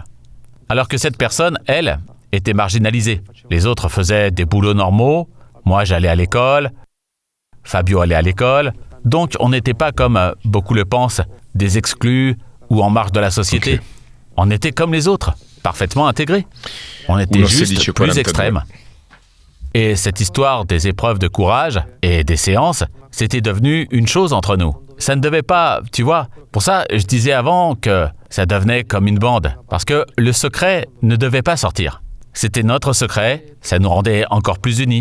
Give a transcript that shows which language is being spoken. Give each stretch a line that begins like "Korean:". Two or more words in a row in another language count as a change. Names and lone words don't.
French: Alors que cette personne, elle, était marginalisée. Les autres faisaient des boulots normaux, moi j'allais à l'école, Fabio allait à l'école, donc on n'était pas comme beaucoup le pensent, des exclus ou en marge de la société. Ok. On était comme les autres, parfaitement intégrés. On était
Italian: Uno si
French: juste
Italian: dice quella
French: plus
Italian: è
French: extrêmes. Et cette histoire des épreuves de courage et des séances, c'était devenu une chose entre nous. Ça ne devait pas, tu vois, pour ça je disais avant que ça devenait comme une bande, parce que le secret ne devait pas sortir. C'était notre secret, ça nous rendait encore plus unis.